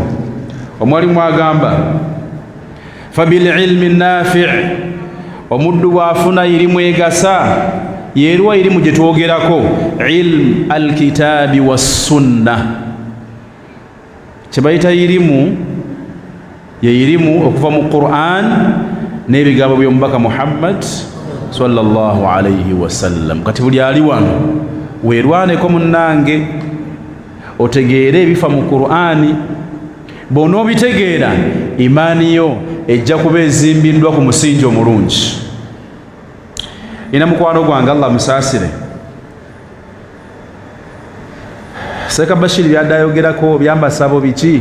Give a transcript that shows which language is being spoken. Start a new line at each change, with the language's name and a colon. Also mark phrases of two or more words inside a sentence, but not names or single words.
Ganda: Omwalimu agamba
Arabic: فبالعلم النافع',
Ganda: omuddu bw'afuna irimu egasa. Yeeruwa irimu gye twogerako?
Arabic: علم الكتاب والسنة.
Ganda: Kye bayita irimu ye irimu okuva mu Qur'an n'ebigambo by'omubaka Muhammad
Arabic: صلى الله عليه وسلم.
Ganda: Kati buli ali wano weerwaneko munnange, otegeere ebifa mu Qur'ani. Bw'onoobitegeera, imaani yo ejja kuba ezimbiddwa ku musingi omulungi. Ina mukwano gwange, Allah musaasire, Seeka Bashir byaddayogerako byambasabo biki?